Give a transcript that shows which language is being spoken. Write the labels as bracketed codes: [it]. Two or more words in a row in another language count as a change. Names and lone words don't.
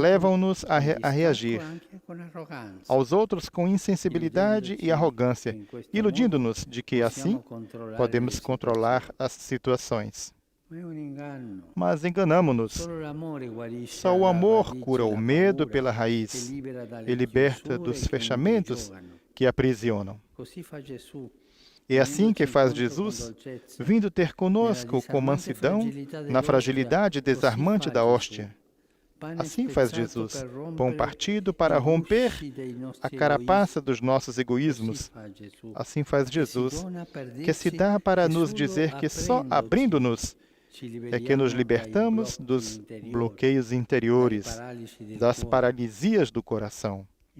[pt] Levam-nos a [it] con distacco, [pt] reagir [it] anche con arroganza, [pt] aos outros com insensibilidade e arrogância, iludindo-nos de que assim podemos controlar as situações. [it] ma è un inganno. [pt] Mas enganamo-nos. [it] Solo l'amore guarisce [pt] Só o [it] alla [pt] amor [it] radice [pt] cura o [it] la [pt] medo [it] paura, [pt] pela [it] che [pt] raiz [it] libera dalle [pt] e liberta [it] chiusure [pt] dos [it] che [pt] fechamentos [it] imprigioniano. [pt] que aprisionam. [it] Così fa Gesù. [pt] É assim que faz Jesus, vindo ter conosco com mansidão, na fragilidade desarmante da hóstia. Assim faz Jesus, pão partido para romper a carapaça dos nossos egoísmos. Assim faz Jesus, que se dá para nos dizer que só abrindo-nos é que nos libertamos dos bloqueios interiores, das paralisias do coração.